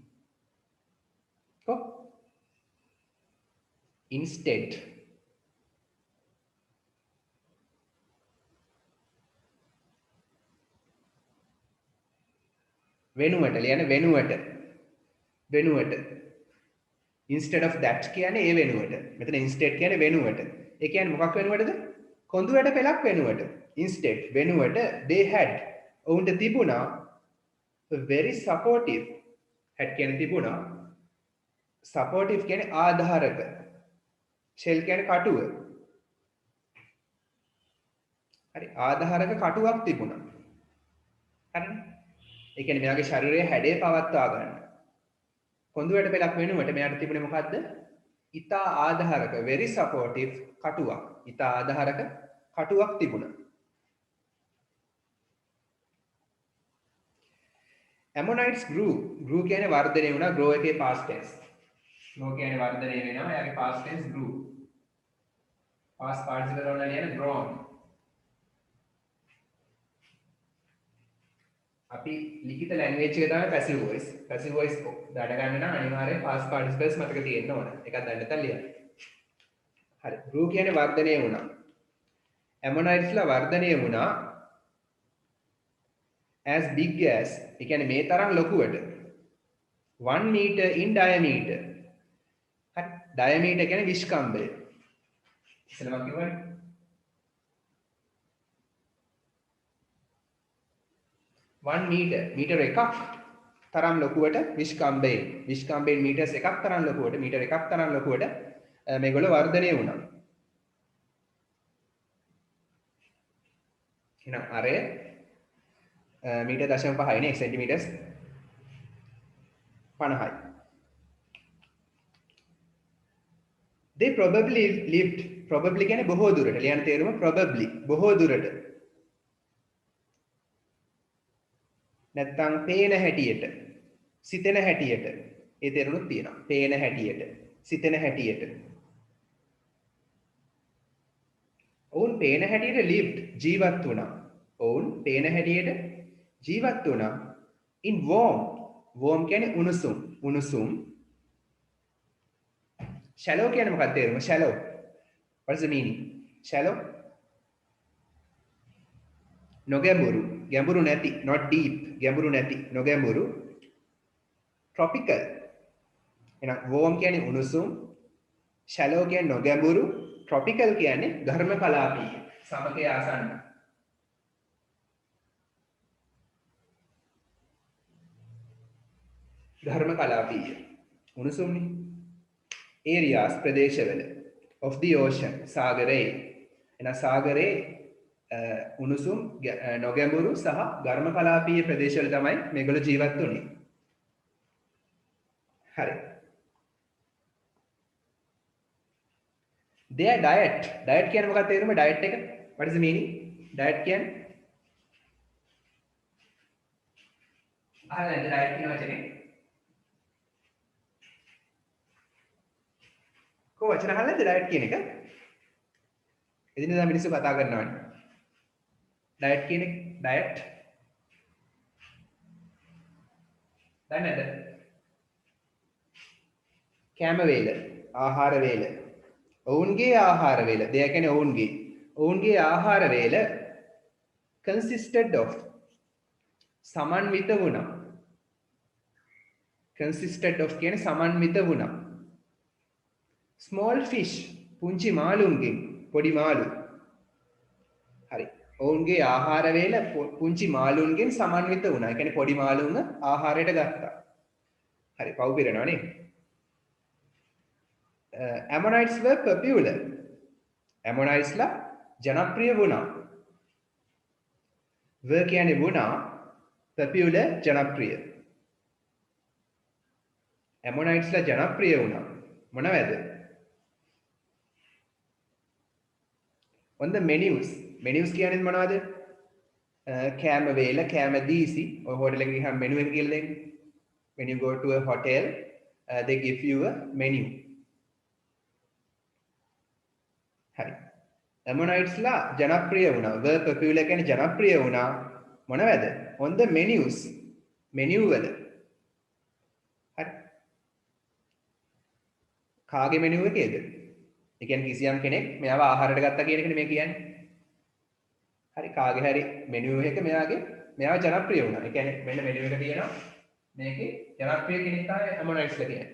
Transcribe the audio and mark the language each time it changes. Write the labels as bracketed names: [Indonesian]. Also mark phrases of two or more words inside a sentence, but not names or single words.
[Sinhala] instead වෙනුවට [English] instead of that [Sinhala] කියන්නේ ඒ වෙනුවට මෙතන instead කියන්නේ වෙනුවට ඒ කියන්නේ මොකක් වෙනුවටද කොඳුයට පෙලක් වෙනුවට instead වෙනුවට [English] they had [Sinhala] ඔවුන්ට තිබුණා [English] very supportive [Sinhala] had කියන්නේ තිබුණා supportive කියන්නේ ආධාරක. shell කියන්නේ කටුව. හරි ආධාරක කටුවක් තිබුණා. හරිනේ. ඒ කියන්නේ මෙයාගේ ශරීරයේ හැඩය පවත්වා ගන්න. කොඳුයට පෙලක් වෙනුවට මෙයාට තිබුණේ මොකද්ද? ඉතා ආධාරක [English] very supportive [Sinhala] කටුවක්. ඉතා ආධාරක කටුවක් තිබුණා. [English] Ammonites grew [Sinhala] කියන්නේ වර්ධනය වුණා. grow එකේ [English] past tense. [Sinhala] grow කියන්නේ වර්ධනය වෙනවා. එයාගේ [English] past tense [Sinhala] grew. [English] past participle [Sinhala] වල කියන්නේ grown. අපි ලිඛිත ලැන්ග්වේජ් එක තමයි [English] passive voice. passive voice [Sinhala] දඩ ගන්න නම් අනිවාර්යෙන් [English] past participles [Sinhala] මතක තියෙන්න ඕන. එකක් දන්න නැත්නම් ලියන්න. හරි. grew කියන්නේ වර්ධනය වුණා. Ammonites ලා වර්ධනය වුණා [English] as big as [Sinhala] ඒ කියන්නේ මේ තරම් ලොකුවට [English] 1 meter in diameter. [Sinhala] හරි. diameter කියන්නේ විස්කම්භය. ඉස්සෙල්ලා මම කිව්වනේ 1 meter එකක් තරම් ලොකුවට විස්කම්භයෙන් meters එකක් තරම් ලොකුවට meter එකක් තරම් ලොකුවට මේගොල්ලෝ වර්ධනය වුණා. එහෙනම් අරය මීටර් 0.5 නේ සෙන්ටිමීටර්ස් 50යි. [English] they probably lived [Sinhala] probably කියන්නේ බොහෝ දුරට ලියන තේරුම probably බොහෝ දුරට නැත්තම් පේන හැටියට සිතෙන හැටියට ඒ තේරුණුත් තියෙනවා. පේන හැටියට සිතෙන හැටියට ඔවුන් පේන හැටියට lived ජීවත් වුණා. ඔවුන් පේන හැටියට ජීවත් වුණා [English] in warm [Sinhala] කියන්නේ උණුසුම් shallow කියන්නේ මොකක්ද තේරුම [English] shallow what is the meaning shallow [Sinhala] ගැඹුරු නැති [English] not deep [Sinhala] ගැඹුරු නැති නොගැඹුරු tropical එහෙනම් warm කියන්නේ උණුසුම් shallow කියන්නේ නොගැඹුරු tropical කියන්නේ ඝර්ම කලාපීය සමකයේ ආසන්න ධර්ම කලාපීය උණුසුම්නේ areas ප්‍රදේශවල [English] of the ocean [Sinhala] සාගරයේ එන සාගරයේ උණුසුම් නොගැඹුරු සහ ඝර්ම කලාපීය ප්‍රදේශවල තමයි මේගොල්ලෝ ජීවත් වුනේ. හරි. [English] their diet [Sinhala] කියන්නේ මොකක්ද තේරුම diet එක? [English] what is the meaning? [Sinhala] diet කියන්නේ අහලා diet කියන වචනේ කො වචන අහලා නැද්ද ඩයට් කියන එක? එදිනෙදා මිනිස්සු කතා කරනවානේ. ඩයට් කියන එක ඩයට් දන්නේ නැද්ද? කෑම වේල, ආහාර වේල. ඔවුන්ගේ ආහාර වේල. දෙය කියන්නේ ඔවුන්ගේ ආහාර වේල [English] consisted of [Sinhala] සමන්විත වුණා. [English] consisted of [Sinhala] කියන්නේ සමන්විත වුණා. [English] small fish [Sinhala] පුංචි මාළුන්ගෙන් පොඩි මාළු හරි ඔවුන්ගේ ආහාර වේල පුංචි මාළුන්ගෙන් සමන්විත වුණා. ඒ කියන්නේ පොඩි මාළුන්ව ආහාරයට ගත්තා. හරි පව් පිරෙනවා නේ. [English] Ammonites were popular. [Sinhala] Ammonites ලා ජනප්‍රිය වුණා. were කියන්නේ වුණා popular ජනප්‍රිය. Ammonites ලා ජනප්‍රිය වුණා. මොනවද? [English] on the menus [Sinhala] කියන්නේ මොනවද? කෑම වේල කෑම දීසි ඔය හෝටල් එකේ ගිහම මෙනු එක කියලා දෙන්නේ. [English] when you go to a hotel they give you a menu. [Sinhala] හරි. Ammonites ලා ජනප්‍රිය වුණා. [English] were popular [Sinhala] කියන්නේ ජනප්‍රිය වුණා. මොනවද? [English] on the menus [Sinhala] menu වල. හරි. කාගේ menu එකේද? ඒ කියන්නේ කිසියම් කෙනෙක් මෙයාව ආහාරයට ගත්තා කියන එකනේ මේ කියන්නේ. හරි කාගේ හරි මෙනු එක මෙයාව ජනප්‍රිය වුණා. ඒ කියන්නේ මෙන්න මෙනු එක තියෙනවා. මේකේ ජනප්‍රිය කෙනෙක් තමයි Ammonites ලා කියන්නේ.